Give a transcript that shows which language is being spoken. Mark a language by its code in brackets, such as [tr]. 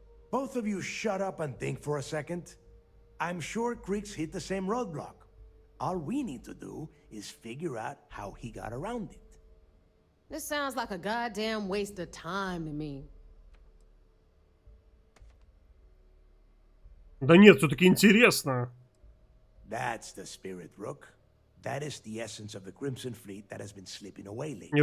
[en] Both of you shut up and think for a second. I'm sure Creeks hit the same roadblock. All we need to do is figure out how he got around it. This sounds like a goddamn waste of time to me. [ru] Да нет, все-таки интересно. [en] That's the spirit, Rook. That is the essence of the Crimson Fleet that has been slipping away lately.